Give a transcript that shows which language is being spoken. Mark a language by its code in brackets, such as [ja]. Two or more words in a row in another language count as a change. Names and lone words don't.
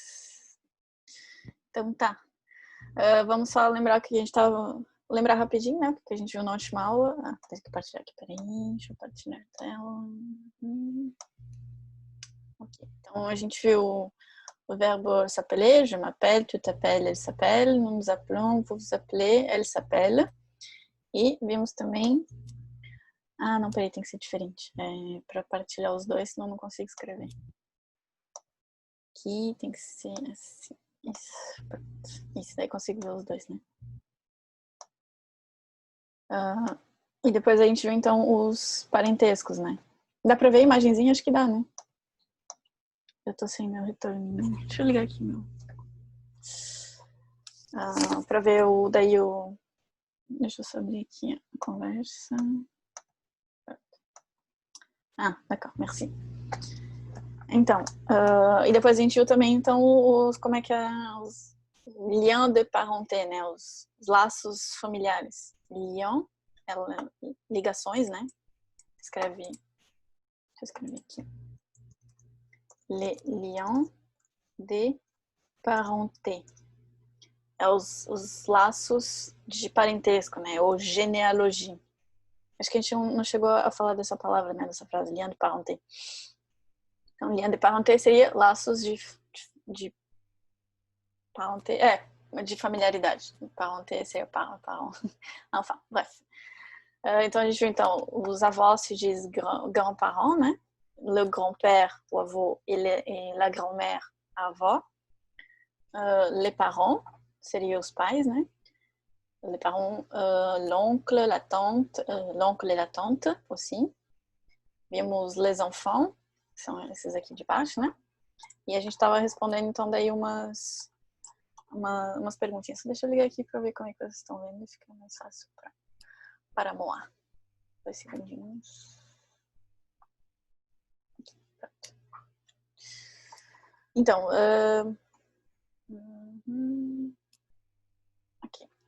[pt] Então tá, vamos só lembrar o que a gente tava... Lembrar rapidinho, né, porque a gente viu na última aula. Tem que compartilhar aqui, peraí, deixa eu compartilhar a tela. Ok, então a gente viu o verbo [fr] s'appeler, je m'appelle, tu t'appelles, elle s'appelle, nous nous appelons, vous vous appelez, elle s'appelle. [pt] E vimos também... Ah, não, peraí, tem que ser diferente. Para partilhar os dois, senão eu não consigo escrever. Aqui tem que ser assim. Isso, daí consigo ver os dois, né? E depois a gente viu, então, os parentescos, né? Dá pra ver a imagenzinha? Acho que dá, né? Eu tô sem meu retorno. Deixa eu ligar aqui, meu. Pra ver daí o... Deixa eu só abrir aqui a conversa. [fr] D'accord, merci. [pt] Então, e depois a gente viu também, então, como é que é os [fr] liens de parenté, [pt] né? Os laços familiares. Liens, ligações, né? Deixa eu escrever aqui. [fr] Les liens de parenté. [pt] É os laços de parentesco, né? Ou genealogia. Acho que a gente não chegou a falar dessa palavra, né? Dessa frase, [fr] lien de parenté. [pt] Então, [fr] lien de parenté [pt] seria laços de parenté, de familiaridade. [fr] Parenté seria parent. Enfin, bref. [pt] Então, a gente viu, então, os avós se diz grand-parents, né? [fr] Le grand-père, [pt] o avô, [fr] et la grand-mère, [pt] a avó. [fr] Les parents, [pt] seriam os pais, né? [fr] Les parents, l'oncle, la tante, l'oncle et la tante, aussi. Vimos les enfants, [pt] que são esses aqui de baixo, né? E a gente estava respondendo, então, daí umas perguntinhas. Deixa eu ligar aqui para ver como é que vocês estão vendo. Fica mais fácil para moar. 2 segundinhos. Então, aqui.